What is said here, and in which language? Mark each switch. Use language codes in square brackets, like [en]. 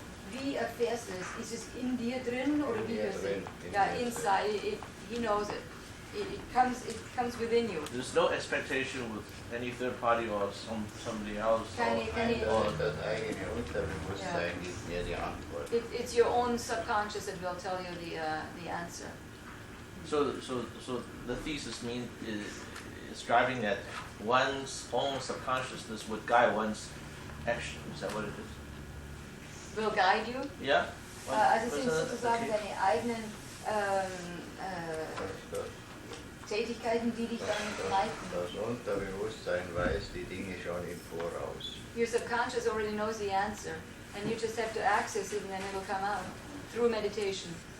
[de] wie erfährst du es? Ist es in dir drin oder wie hörst du es? [en] Ja, inside, he knows it. It comes within you. There's no expectation with any third party or somebody else. [de] Das eigene Unterbewusstsein gibt mir die Antwort. [en] It's your own subconscious that will tell you the answer. So the thesis is driving that one's own subconsciousness would guide one's action. Is that what it is? Will guide you? Yeah. [de] Also es sind sozusagen deine eigenen Tätigkeiten, die dich dann leiten. Das Unterbewusstsein weiß die Dinge schon im Voraus. [en] Your subconscious already knows the answer, and you just have to access it, and then it will come out through meditation.